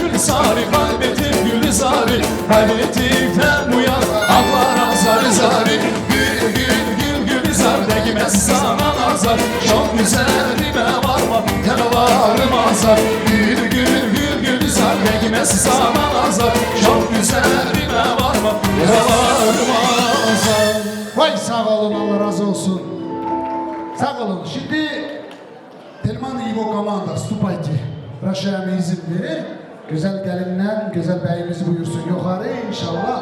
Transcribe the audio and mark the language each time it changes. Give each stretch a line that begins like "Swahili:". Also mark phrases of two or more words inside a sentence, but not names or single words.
Turkish: Gülizar'ı Kaybettim Gülizar'ı Kaybettikten bu yana haflar zari zari Gül gül gül Gülizar Değmez sana nazar Çok güzelime varma Yaralarım azar Gül gül gül Gülizar Değmez sana nazar Çok güzelime varma Yaralarım azar Vay sağ olun, Allah razı olsun. Sağ olun. Şimdi
Russian: Telman и его команда, вступайте. Прощаем izinleri.
Turkish: Güzel gelinler, güzel beyimiz buyursun yukarı inşallah.